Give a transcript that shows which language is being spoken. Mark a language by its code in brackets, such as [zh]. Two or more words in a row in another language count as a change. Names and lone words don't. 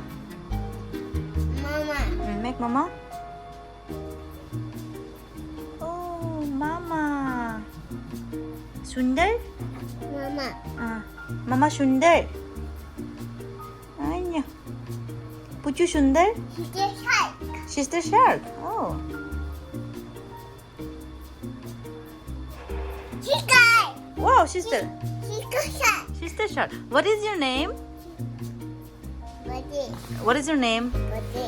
[en] Mama. Make Mama. Oh, Mama. Sundar? Mama. Mama Sundar. Anya. Puchu Sundar? Sister Shark. She's the shark. Oh. Sister. Wow, sister. Sister Shark. Sister shark. What is your name? Buddy. What is your name? Buddy.